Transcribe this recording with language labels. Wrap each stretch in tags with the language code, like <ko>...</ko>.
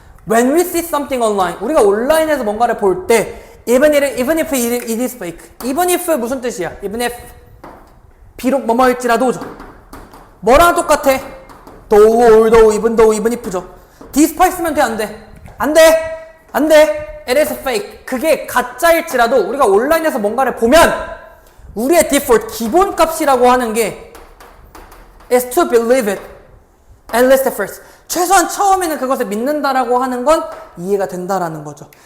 <en>When we see something online,</en> <ko>우리가 온라인에서 뭔가를 볼 때</ko> <en>even if it is fake.</en> <ko>even if 무슨 뜻이야? even if 비록 뭐뭐일지라도죠. 뭐랑 똑같아?</ko> <en>though, although, even though, even if죠.</en> <ko>despite 쓰면 돼, 안 돼? 안 돼! 안 돼!</ko> <en>it is fake.</en> <ko>그게 가짜일지라도 우리가 온라인에서 뭔가를 보면 우리의 default, 기본값이라고 하는 게</ko> <en>is to believe it at least first.</en> <ko>최소한 처음에는 그것을 믿는다라고 하는 건 이해가 된다라는 거죠.</ko>